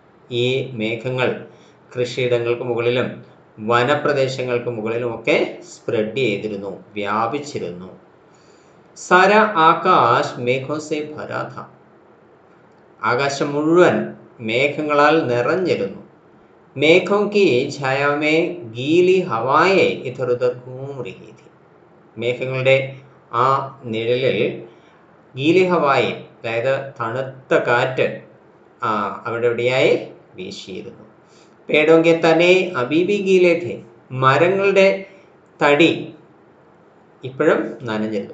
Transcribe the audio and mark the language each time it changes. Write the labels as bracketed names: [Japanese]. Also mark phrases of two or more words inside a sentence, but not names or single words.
[Malayalam] ഈ മേഘങ്ങൾ കൃഷിയിടങ്ങൾക്ക് മുകളിലും വനപ്രദേശങ്ങൾക്ക് മുകളിലുമൊക്കെ സ്പ്രെഡ് ചെയ്തിരുന്നു, വ്യാപിച്ചിരുന്നു. [Hindi] सारा आकाश मेघों से भरा था. [Malayalam] ആകാശം മുഴുവൻ മേഘങ്ങളാൽ നിറഞ്ഞിരുന്നു. [Hindi] മേഘോं की छाया में गीली हवाएं इधर उधर घूम रही थी. [Malayalam] മേഘങ്ങളുടെ ആ നിഴലിൽ [Hindi] गीली हवाएं, [Malayalam] അതായത് തണുത്ത കാറ്റ് അവിടെ എവിടെയായി വീശിയിരുന്നു. [Hindi] पेड़ों के तने अभी भी गीले थे. [Malayalam] മരങ്ങളുടെ തടി ഇപ്പോഴും നനഞ്ഞിരുന്നു.